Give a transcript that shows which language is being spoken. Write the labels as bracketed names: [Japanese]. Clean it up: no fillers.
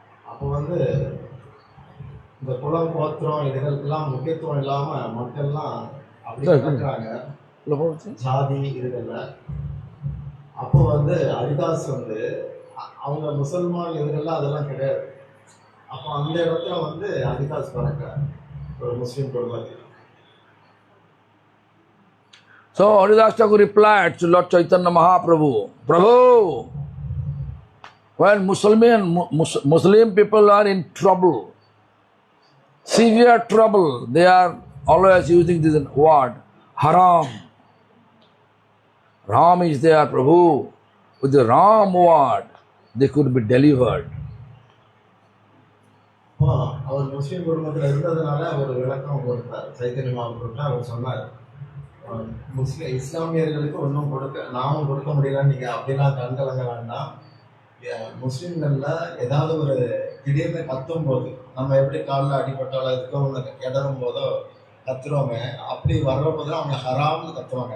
[Tamil] அப்போ வந்து இந்த குலம் கோத்திரம் இதுகளுக்கெல்லாம் முக்கியத்துவம் இல்லாம மக்கள்லாம் அப்படி நடக்கிறாங்க, ஜாதி இதுகள்ல. அப்போ வந்து ஹரிதாஸ் வந்து அவங்க முசல்மான் இதுகள்லாம் அதெல்லாம் கிடையாது. அப்போ அந்த இடத்துல வந்து ஹரிதாஸ் பிறக்கிறார் ஒரு முஸ்லீம் குடும்பத்தில். [English] So Haridas Thakur replied to Lord Chaitanya Mahaprabhu, Prabhu, when Muslim people are in trouble, severe trouble, they are always using this word, haram. Ram is there, Prabhu. With the Ram word, they could be delivered. [Tamil] அவர் முஸ்லீம் குடும்பத்தில் இருந்ததுனால அவர் விளக்கம் கொடுத்தார். சைத்தன்ய மகாபிரபு அவர் சொன்னார், முஸ்லிம் இஸ்லாமியர்களுக்கு ஒன்றும் நாமும் கொடுக்க முடியல, நீங்க அப்படிலாம் கண்கலங்க வேண்டாம். முஸ்லீம்கள்ல ஏதாவது ஒரு திடீர்னு கத்தும் போது, நம்ம எப்படி காலில் அடிபட்டாலோ இருக்கோ ஒன்று இடரும் போதோ கத்துறோமே, அப்படி வர்றப்போது அவங்க ஹராம்னு கத்துவாங்க.